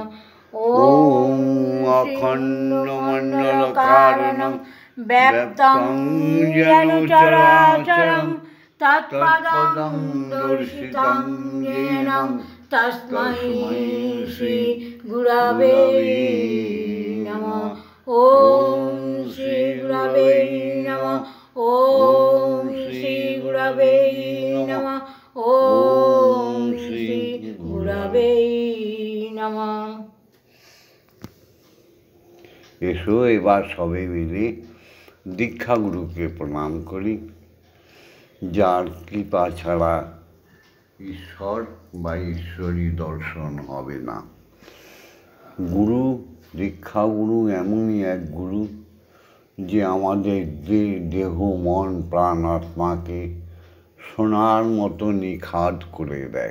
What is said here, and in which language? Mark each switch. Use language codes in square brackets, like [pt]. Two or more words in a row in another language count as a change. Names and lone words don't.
[sa] ओम अखण्डमण्डलकारणं व्याप्तं येन चराचरं तत्पदं दर्शितं येन तस्मै श्रीगुरवे नमः। ओम श्रीगुरवे नमः। ओम श्रीगुरवे नमः। ओम श्रीगुरवे नमः। [bn] এসো এবার সবাই মিলে দীক্ষাগুরুকে প্রণাম করি, যার কৃপা ছাড়া ঈশ্বর বা ঈশ্বরী দর্শন হবে না। গুরু, দীক্ষাগুরু এমনই এক গুরু যে আমাদের দেহ মন প্রাণ আত্মাকে সোনার মতো নিখাদ করে দেয়।